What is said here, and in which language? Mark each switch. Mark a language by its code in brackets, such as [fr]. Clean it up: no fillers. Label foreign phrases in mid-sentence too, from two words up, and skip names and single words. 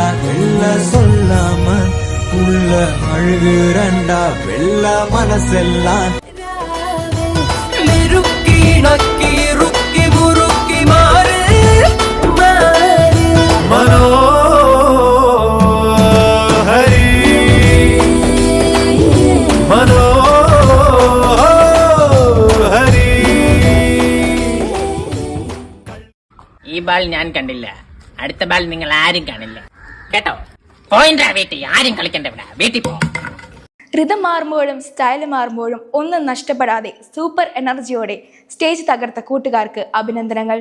[ta] வெள்ள சொல்லாம உள்ள அழுகுறண்டா, வெள்ள மனசெல்லாம் நெருக்கி நக்கி ருக்கி முறுக்கி மாறு மனோஹரி மனோஹரி. [ml] ഈ ബാൾ ഞാൻ കണ്ടില്ല, അടുത്ത ബാൾ നിങ്ങൾ ആരും കാണില്ല കേട്ടോ. പോയിന്റാ വീട്ടിൽ, ആരും കളിക്കണ്ട ഇവിടെ, വീട്ടിൽ പോ. റിതം മാറുമ്പോഴും സ്റ്റൈൽ മാറുമ്പോഴും ഒന്നും നഷ്ടപ്പെടാതെ സൂപ്പർ എനർജിയോടെ സ്റ്റേജ് തകർത്ത കൂട്ടുകാർക്ക് അഭിനന്ദനങ്ങൾ.